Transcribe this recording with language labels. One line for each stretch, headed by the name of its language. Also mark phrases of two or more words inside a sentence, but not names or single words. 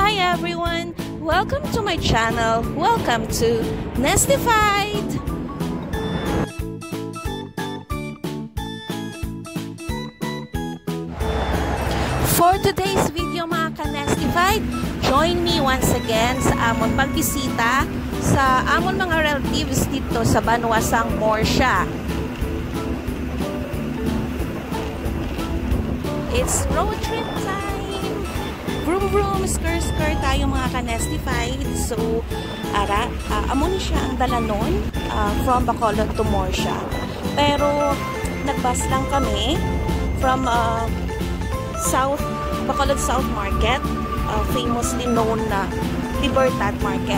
English: everyone! Welcome to my channel. Welcome to Nestified! For today's video
Hiligaynon: mga ka-Nestified,
English: join me once again
Hiligaynon: sa amon pagbisita sa amon mga relatives dito sa Banwasang Morsha.
English: It's road trip time! Vroom vroom,
Hiligaynon: skr tayo mga ka-Nestified. So, amon siya ang dalanon from Bacolod to Morsha. Pero, nagbus lang kami from Bacolod South Market,
English: famously known
Hiligaynon: na Libertad Market.